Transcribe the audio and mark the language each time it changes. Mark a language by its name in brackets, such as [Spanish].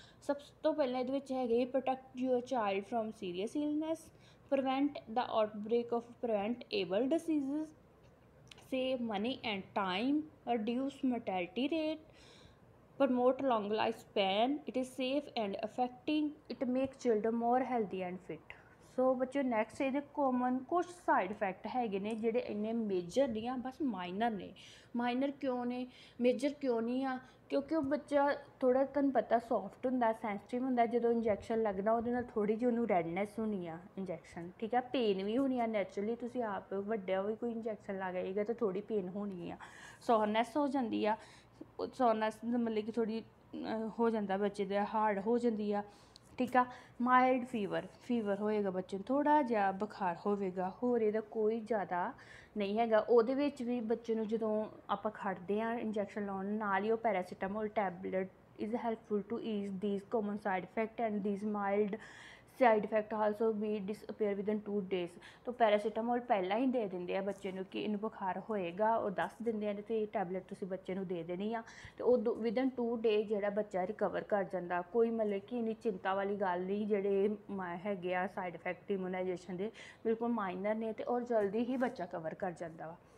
[Punjabi] ਸਭ ਤੋਂ ਪਹਿਲਾਂ ਇਹਦੇ ਵਿੱਚ ਹੈਗੇ [English] Protect your child from serious illness, prevent the outbreak of preventable diseases, save money and time, reduce mortality rate, promote long lifespan, it is safe and effective, it makes children more healthy and fit. [Punjabi] ਸੋ ਬੱਚਿਓ next ਇਹਦੇ common ਕੁਝ side effect ਹੈਗੇ ਨੇ ਜਿਹੜੇ ਇੰਨੇ major ਨਹੀਂ ਆ, ਬਸ minor ਨੇ। ਮਾਈਨਰ ਕਿਉਂ ਨੇ, ਮੇਜਰ ਕਿਉਂ ਨਹੀਂ ਆ? ਕਿਉਂਕਿ ਉਹ ਬੱਚਾ ਥੋੜ੍ਹਾ, ਤੁਹਾਨੂੰ ਪਤਾ, ਸੌਫਟ ਹੁੰਦਾ, ਸੈਂਸਿਟਿਵ ਹੁੰਦਾ। ਜਦੋਂ ਇੰਜੈਕਸ਼ਨ ਲੱਗਣਾ ਉਹਦੇ ਨਾਲ ਥੋੜ੍ਹੀ ਜਿਹੀ ਉਹਨੂੰ ਰੈਡਨੈਸ ਹੋਣੀ ਆ ਇੰਜੈਕਸ਼ਨ, ਠੀਕ ਆ, ਪੇਨ ਵੀ ਹੋਣੀ ਆ ਨੈਚੁਰਲੀ। ਤੁਸੀਂ ਆਪ ਵੱਡਿਆ ਵੀ ਕੋਈ ਇੰਜੈਕਸ਼ਨ ਲੱਗ ਜਾਏਗਾ ਤਾਂ ਥੋੜ੍ਹੀ ਪੇਨ ਹੋਣੀ ਆ, ਸੋਰਨੈਸ ਹੋ ਜਾਂਦੀ ਆ। ਸੋਰਨੈਸ ਮਤਲਬ ਕਿ ਥੋੜ੍ਹੀ ਹੋ ਜਾਂਦਾ ਬੱਚੇ ਦਾ, ਹਾਰਡ ਹੋ ਜਾਂਦੀ ਆ, ਠੀਕ ਆ। ਮਾਈਲਡ ਫੀਵਰ ਹੋਏਗਾ ਬੱਚੇ ਨੂੰ, ਥੋੜ੍ਹਾ ਜਿਹਾ ਬੁਖਾਰ ਹੋਵੇਗਾ, ਹੋਰ ਇਹਦਾ ਕੋਈ ਜ਼ਿਆਦਾ ਨਹੀਂ ਹੈਗਾ। ਉਹਦੇ ਵਿੱਚ ਵੀ ਬੱਚੇ ਨੂੰ ਜਦੋਂ ਆਪਾਂ ਖੜਦੇ ਹਾਂ ਇੰਜੈਕਸ਼ਨ ਲਾਉਣ, ਨਾਲ ਹੀ ਉਹ paracetamol tablet [English] is helpful to ease these common side effects, and these mild side effect also be disappear within 2 days। [Punjabi] तो ਪੈਰਾਸੀਟਾਮੋਲ ਪਹਿਲਾਂ ਹੀ ਦੇ ਦਿੰਦੇ ਆ ਬੱਚੇ ਨੂੰ ਕਿ ਇਹਨੂੰ ਬੁਖਾਰ ਹੋਏਗਾ, ਉਹ ਦੱਸ ਦਿੰਦੇ ਆ ਤੇ ਟੈਬਲੇਟ ਤੁਸੀਂ ਬੱਚੇ ਨੂੰ ਦੇ ਦੇਣੀ ਆ, ਤੇ ਉਹ ਵਿਦਨ 2 ਡੇਜ਼ ਜਿਹੜਾ ਬੱਚਾ ਰਿਕਵਰ ਕਰ ਜਾਂਦਾ। ਕੋਈ ਮਤਲਬ ਕਿ ਇੰਨੀ ਚਿੰਤਾ ਵਾਲੀ ਗੱਲ ਨਹੀਂ। ਜਿਹੜੇ ਹੈਗੇ ਆ ਸਾਈਡ ਇਫੈਕਟ ਇਮੂਨਾਈਜੇਸ਼ਨ ਦੇ, ਬਿਲਕੁਲ ਮਾਈਨਰ ਨੇ, ਤੇ ਔਰ ਜਲਦੀ ਹੀ ਬੱਚਾ ਕਵਰ ਕਰ ਜਾਂਦਾ ਵਾ।